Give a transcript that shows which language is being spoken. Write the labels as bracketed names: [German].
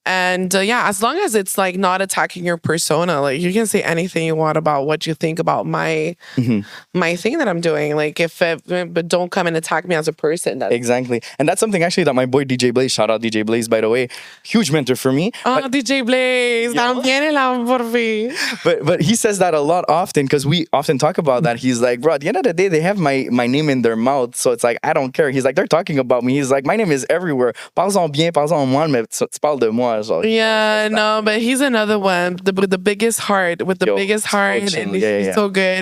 [English] And yeah, as long as it's like not attacking your persona, like you can say anything you want about what you think about my thing that I'm doing. Like but don't come and attack me as a person. Exactly. And that's something actually that my boy DJ Blaze, shout out DJ Blaze, by the way, huge mentor for me. [Spanish] Oh, DJ Blaze, también el amor por fin. [English] But he says that a lot often, because we often talk about that. He's like, bro, at the end of the day, they have my name in their mouth. So it's like, I don't care. He's like, they're talking about me. He's like, my name is everywhere. [French] Parle-en bien, parle-en mal, mais tu parles de moi. So, [English] yeah. No, but he's another one with the biggest heart, and he's so good.